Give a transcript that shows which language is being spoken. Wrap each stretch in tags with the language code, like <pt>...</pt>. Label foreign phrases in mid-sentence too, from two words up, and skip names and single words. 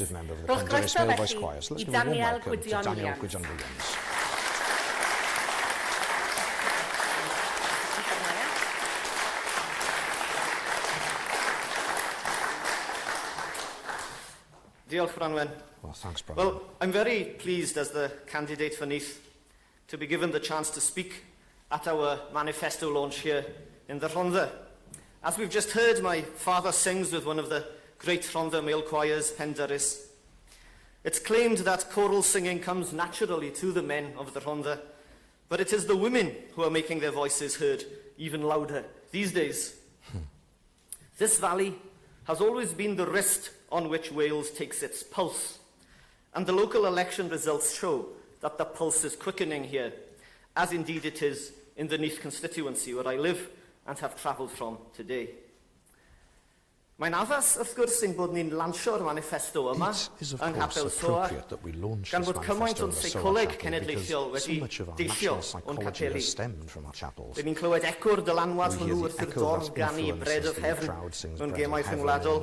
<cy>Rwy'ch groeso felly I Daniel Gwydion Williams. Diolch, Branwen.</cy> <en>Well, thanks, Branwen. Well, I'm very pleased as the candidate for Neath to be given the chance to speak at our Manifesto launch here in the Rhondda. As we've just heard, my father sings with one of the great Rhondda male choirs, Penderys. It's claimed that choral singing comes naturally to the men of the Rhondda, but it is the women who are making their voices heard even louder these days. This valley has always been the wrist on which Wales takes its pulse. And the local election results show that the pulse is quickening here, as indeed it is in the Neath constituency where I live and have travelled from today.</en> <cy>Mae'n addas wrth gwrs ein bod ni'n lansio'r manifesto yma yng Nghapel Soar, gan bod cymaint o'n seicoleg cenedlaethol wedi deillio o'n capeli. Rydyn ni'n clywed ecwr dylanwad hwnnw wrth i'r dorf ganu Bread of Heaven mewn gemau rhyngwladol.</cy>